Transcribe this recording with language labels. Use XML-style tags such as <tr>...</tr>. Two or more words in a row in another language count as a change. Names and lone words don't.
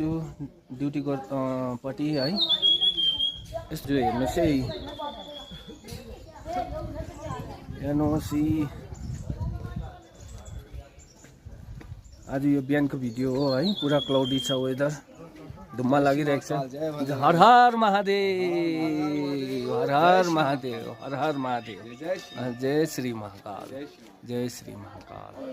<ne>ड्युटीको पट्टि है। यस्तो हेर्नुहोस् है, हेर्नुहोस् आज यो बिहानको भिडियो हो है। पुरा क्लाउडी छ वेदर, धुम्मा लागिरहेको छ। हर हर महादेव, हर हर महादेव, हर हर महादेव। जय श्री महाकाल, जय श्री महाकाल।</ne>